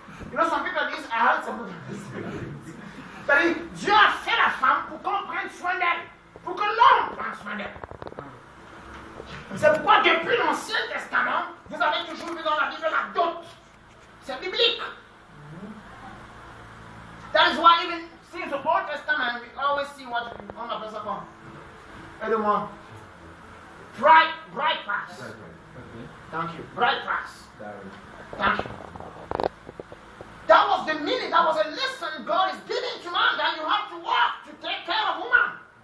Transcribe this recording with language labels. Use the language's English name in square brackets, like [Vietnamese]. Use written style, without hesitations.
[English] You know, some people disent, I heard some people. [French] C'est-à-dire, Dieu a fait la femme pour qu'on prenne soin d'elle, pour que l'homme prenne soin d'elle. C'est pourquoi depuis l'Ancien Testament, vous avez toujours vu dans la Bible la dot. C'est biblique. [English] That is why even since the Old Testament, we always see what [French] on appelle ça quoi? Aide-moi. [English] Bright price. Thank you. Bright price. Thank you. That was the meaning, that was a lesson God is giving to man, that you have to work to take care of woman.